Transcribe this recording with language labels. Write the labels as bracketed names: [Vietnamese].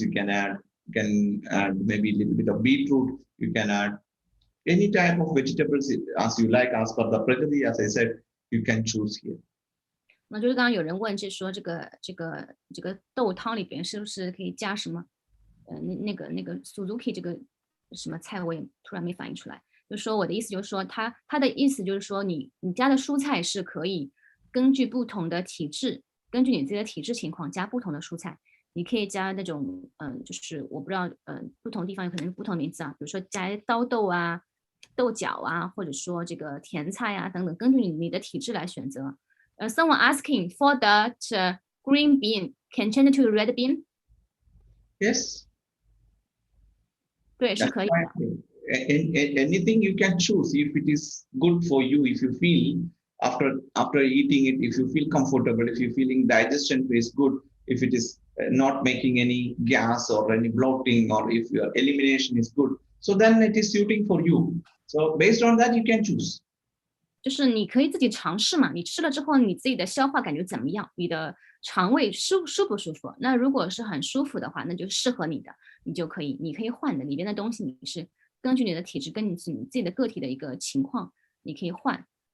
[English] You can add maybe a little bit of beetroot. You can add any type of vegetables as you like, as per the prakriti. As I said, you can choose here. [Chinese] 那就是刚刚有人问，就说这个豆汤里边是不是可以加什么？那个 Suzuki 这个什么菜，我也突然没反应出来。就说我的意思就是说，他的意思就是说，你加的蔬菜是可以根据不同的体质，根据你自己的体质情况加不同的蔬菜。你可以加那种就是我不知道不同地方有可能不同名字啊，比如说加刀豆啊、豆角啊，或者说这个甜菜啊等等，根据你的体质来选择。 [English] Someone asking for that green bean can change to red bean. Yes. [Chinese] 对，是 [English] That's [Chinese] 可以 [English] why anything you can choose if it is good for you, if you feel after eating it, if you feel comfortable, if you feeling digestion is good, if it is not making any gas or any bloating, or if your elimination is good, so then it is suiting for you. So based on that, you can choose. [Chinese] 就是你可以自己尝试嘛，你吃了之后你自己的消化感觉怎么样？你的肠胃舒不舒服？那如果是很舒服的话，那就适合你的，你可以换的。里边的东西你是根据你的体质，跟你自己的个体的一个情况，你可以换。